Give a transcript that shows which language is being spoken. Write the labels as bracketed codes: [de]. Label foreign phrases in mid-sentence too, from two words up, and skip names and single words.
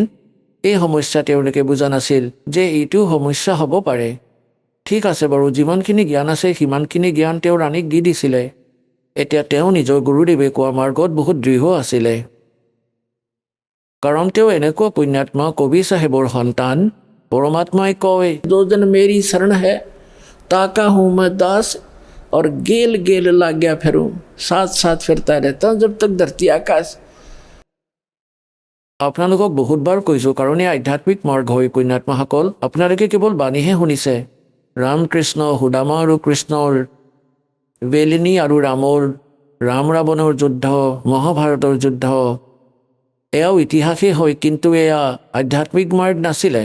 [as] এই সমস্যা তেওঁলোকে বুজা নাছিল যে এইটো সমস্যা হ'ব পাৰে। ঠিক আছে বাৰু, যিমানখিনি জ্ঞান আছে সিমানখিনি জ্ঞান তেওঁ ৰাণীক দি দিছিলে। এতিয়া তেওঁ নিজৰ গুৰুদেৱে কোৱা মাৰ্গত বহুত দৃঢ় আছিলে। কাৰণ তেওঁ এনেকুৱা পুণ্যাত্মা, কবি চাহেবৰ সন্তান। পৰমাত্মাই কয়, [hi] जो जन मेरी शरण है ताका हूँ मैं दास और गेल गेल लाग गया फिरूं, साथ साथ फिरता रहता हूँ जब तक धरती आकाश। [as] আপোনালোকক বহুতবাৰ কৈছোঁ, কাৰণ এই আধ্যাত্মিক মাৰ্গ হয় পুণ্যাত্মাসকল। আপোনালোকে কেৱল বাণীহে শুনিছে। ৰামকৃষ্ণ, সুদামা আৰু কৃষ্ণৰ, বেলিনী আৰু ৰামৰ, ৰাম ৰাৱণৰ যুদ্ধ, মহাভাৰতৰ যুদ্ধ, এয়াও ইতিহাসেই হয়, কিন্তু এয়া আধ্যাত্মিক মাৰ্গ নাছিলে।